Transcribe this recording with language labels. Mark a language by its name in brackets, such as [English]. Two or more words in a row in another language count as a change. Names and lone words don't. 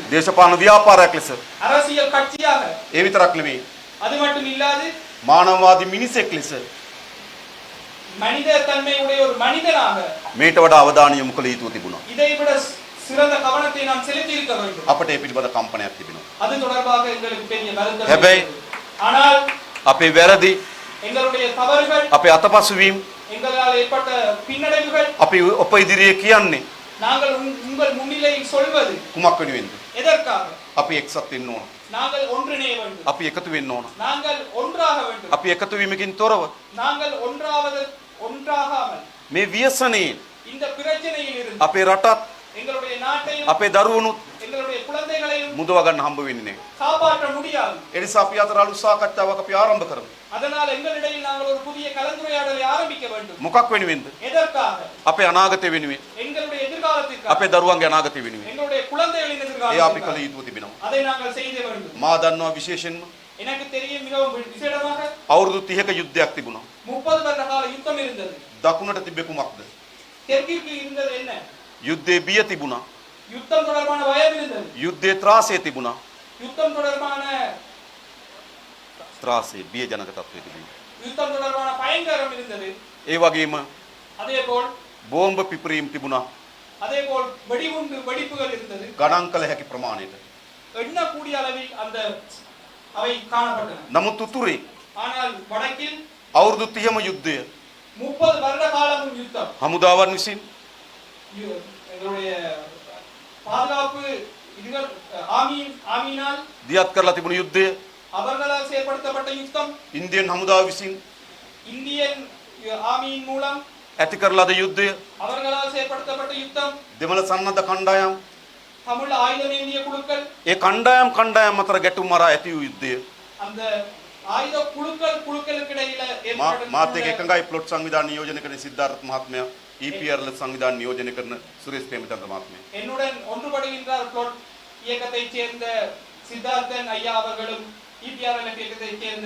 [Sinhala] දේශපාලන ව්‍යාපාරයක් ලෙස [Tamil] அரசியல் கட்சியாக [Sinhala] ඒ විතරක් නෙවෙයි [Tamil] அது மட்டும் இல்லாது [Sinhala] මානවවාදී මිනිසෙක් ලෙස [Tamil] மனித தன்மையுடைய ஒரு மனிதனாக [Sinhala] මේට වඩා අවධානය යොමු කළ යුතුව තිබුණා. [Tamil] இதை விட சிறந்த கவனத்தை நாம் செலுத்தி இருக்க வேண்டும். [Sinhala] අපට ඒ පිළිබඳ කම්පනයක් තිබෙනවා. [Tamil] அது தொடர்பாக எங்களுக்கு பெரிய வருத்தம் [Sinhala] හැබැයි [Tamil] ஆனால் [Sinhala] අපේ වැරදි [Tamil] எங்களுடைய தவறுகள் [Sinhala] අපේ අතපසුවීම් [Tamil] எங்களால் ஏற்பட்ட பின்னடைவுகள் [Sinhala] අපි ඔප ඉදිරියේ කියන්නේ [Tamil] நாங்கள் உங்கள் முன்னிலையில் சொல்வது [Sinhala] කුමක් වෙනුවෙන්ද? [Tamil] எதற்காக? [Sinhala] අපි එක්සත් වෙන්න ඕන. [Tamil] நாங்கள் ஒன்றிணைய வேண்டும். [Sinhala] අපි එකතු වෙන්න ඕන. [Tamil] நாங்கள் ஒன்றாக வேண்டும். [Sinhala] අපි එකතු වීමකින් තොරව [Tamil] நாங்கள் ஒன்றாகாமல் [Sinhala] මේ ව්‍යසනයෙන් [Tamil] இந்த பிரச்சனையில் இருந்து [Sinhala] අපේ රටත් [Tamil] எங்களுடைய நாட்டையும் [Sinhala] අපේ දරුවනුත් [Tamil] எங்களுடைய குழந்தைகளையும் [Sinhala] මුදව ගන්න හම්බ වෙන්නේ නැහැ. [Tamil] காப்பாற்ற முடியாது. [Sinhala] ඒ නිසා අපි අතර අලුත් සාකච්ඡාවක් අපි ආරම්භ කරමු. [Tamil] அதனால் எங்களிடையில் நாங்கள் ஒரு புதிய கலந்துரையாடலை ஆரம்பிக்க வேண்டும். [Sinhala] මොකක් වෙනුවෙන්ද? [Tamil] எதற்காக? [Sinhala] අපේ අනාගතය වෙනුවෙන්. [Tamil] எங்களுடைய எதிர்காலத்திற்காக. [Sinhala] අපේ දරුවන්ගේ අනාගතය වෙනුවෙන්. [Tamil] எங்களுடைய குழந்தைகளின் [Sinhala] ඒ අපි [Tamil] எதிர்காலத்திற்காக. [Sinhala] කළ යුතුව තිබෙනවා. [Tamil] அதை நாங்கள் செய்ய வேண்டும். [Sinhala] මා දන්නවා විශේෂයෙන්ම [Tamil] எனக்கு தெரியும் மிகவும் விசேடமாக [Sinhala] අවුරුදු 30ක යුද්ධයක් තිබුණා. [Tamil] 30 வருட கால யுத்தம் இருந்தது. [Sinhala] දකුණට තිබ්බේ කුමක්ද? [Tamil] தெற்கிற்கு இருந்தது என்ன? [Sinhala] යුද්ධයේ බිය තිබුණා. [Tamil] யுத்தம் தொடர்பான பயம் இருந்தது. [Sinhala] යුද්ධයේ ත්‍රාසය තිබුණා. [Tamil] யுத்தம் தொடர்பான [Sinhala] ත්‍රාසය බිය ජනක තත්ත්වය තිබුණා. [Tamil] யுத்தம் தொடர்பான பயங்கரம் இருந்தது. [Sinhala] ඒ වගේම [Tamil] அதேபோல் [Sinhala] බෝම්බ පිපිරීම් තිබුණා. [Tamil] அதேபோல் வெடிகுண்டு வெடிப்புகள் இருந்தது. [Sinhala] ගණන් කළ හැකි ප්‍රමාණයට. [Tamil] எண்ணக்கூடிய அளவில் அவை காணப்பட்டன. [Sinhala] නමුත් උතුරේ [Tamil] ஆனால் வடக்கில் [Sinhala] අවුරුදු 30ම යුද්ධය [Tamil] 30 வருட காலமும் யுத்தம். [Sinhala] හමුදාවන් විසින් [Tamil] எங்களுடைய பாதுகாப்பு இதுகள் ஆமீனால் [Sinhala] දියත් කරලා තිබුණු යුද්ධය [Tamil] அவர்களால் செயல்படுத்தப்பட்ட யுத்தம். [Sinhala] ඉන්දියන් හමුදාව විසින් [Tamil] இந்தியன் ஆமியின் மூலம் [Sinhala] ඇති කරලාද යුද්ධය [Tamil] அவர்களால் செயல்படுத்தப்பட்ட யுத்தம். [Sinhala] දෙමළ සන්නද්ධ කණ්ඩායම් [Tamil] தமிழ் ஆயுதமேந்திய குழுக்கள் [Sinhala] ඒ කණ්ඩායම් අතර ගැටුම් මරා ඇති වූ යුද්ධය [Tamil] அந்த ආයුධ குழுக்களுக்கு இடையில [Sinhala] මාත් එක්ක එකඟයි ප්ලොට් සංවිධාන නියෝජනය කරන සිද්ධාර්ථ මහත්මයා EPR සංවිධාන නියෝජනය කරන සුරේෂ් ප්‍රේමචන්ද්‍ර මහත්මයා [Tamil] என்னுடன் ஒன்றுபடுகின்றார் பிளாட் இயக்கத்தைச் சேர்ந்த சித்தார்த்தன் ஐயா அவர்களும் EPR இயக்கத்தைச் சேர்ந்த